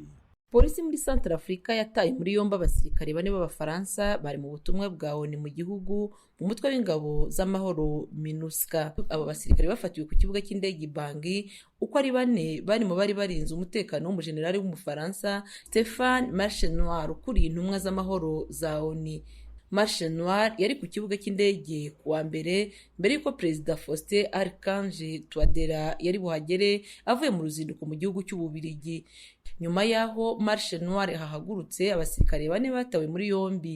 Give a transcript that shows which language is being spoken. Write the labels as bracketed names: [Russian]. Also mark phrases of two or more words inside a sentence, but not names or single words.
[Kinyarwanda] Polisi muri Centrafrica yataye muri yombi abasirikare 4 b'Abafaransa bari mu butumwa bwa ONU mu gihugu mu mutwe w'ingabo z'amahoro MINUSCA. Abo basirikare bafatiwe ku kibuga cy'indege Bangui uko ari 4 bari barinze umutekano w'umujenerali w'umufaransa Stéphane Marchenoir ukuriye intumwa z'amahoro za ONU. Marchenoir yari ku kibuga cy'indege kuwa mbere yuko Perezida Faustin Archange Touadéra yari buhagere avuye mu ruzinduko mu gihugu cy'Ububirigi. Nyuma yaho Marchenoir hahagurutse abasirikare 4 batawe muri yombi.